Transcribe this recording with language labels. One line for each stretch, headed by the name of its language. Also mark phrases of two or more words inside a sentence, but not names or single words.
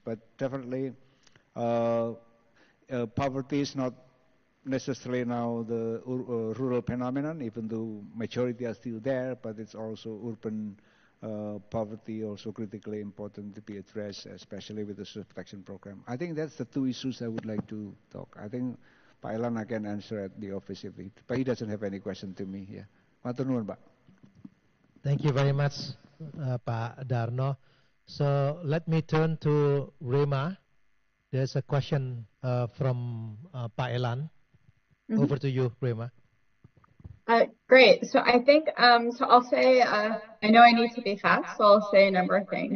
English: But definitely, poverty is not necessarily now the rural phenomenon, even though majority are still there, but it's also urban poverty also critically important to be addressed, especially with the social protection program. I think that's the two issues I would like to talk. I think Pak Elan I can answer at the office, but he doesn't have any question to me here.
Javanese: Matur nuwun, Pak.
English: Thank you very much, Pak Darno. So let me turn to Rema. There's a question from Pak Elan. Over to you, Rema. Great. So I think, so I'll say, I know I need to be fast, so I'll say a number of things.